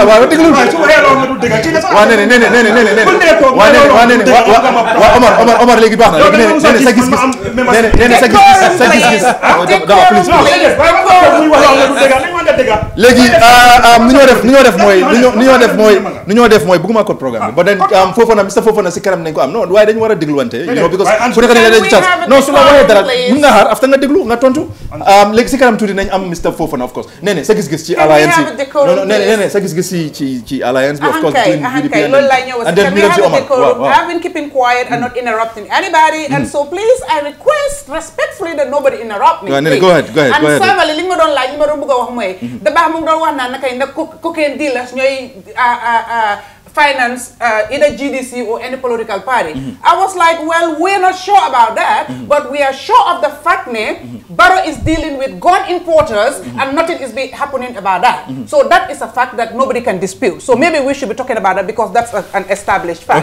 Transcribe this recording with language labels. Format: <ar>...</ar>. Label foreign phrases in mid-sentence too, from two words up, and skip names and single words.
<wo>Omar léegi baax na léegi léegi ni ñoo def mooy bëgguma code programme bi ba den foofu na si kanam nañ ko am non waaye dañu war a dégluwante because ku nekk dañ leen chance non su la waxee dara mun nga xaar after nga déglu nga tontu léegi si kanam tuuti nañ am Mr Fofana</wo> <en>of course</en> <wo>nee sa gis-gis ci alliance nee sa gis-gis ci alliance bi</wo> <en>of course and then</en> <wo>ñu dem si Omar</wo> <en>I've been keeping quiet and not interrupting anybody and so please I request respectfully that nobody interrupt me go ahead</en> <wo>and samali li nga doon laaj li ma doon bëgg a wax mooy da baax mu ngi doon wax naan nakay nag</wo> <en>cocaine dealers</en> <wo>ñooy</wo> <en>finance either GDC or any political party. I was like, well, we're not sure about that, but we are sure of the fact that Barrow is dealing with gun importers and nothing is happening about that. So that is a fact that nobody can dispute. So maybe we should be talking about that because that's an established fact.</en>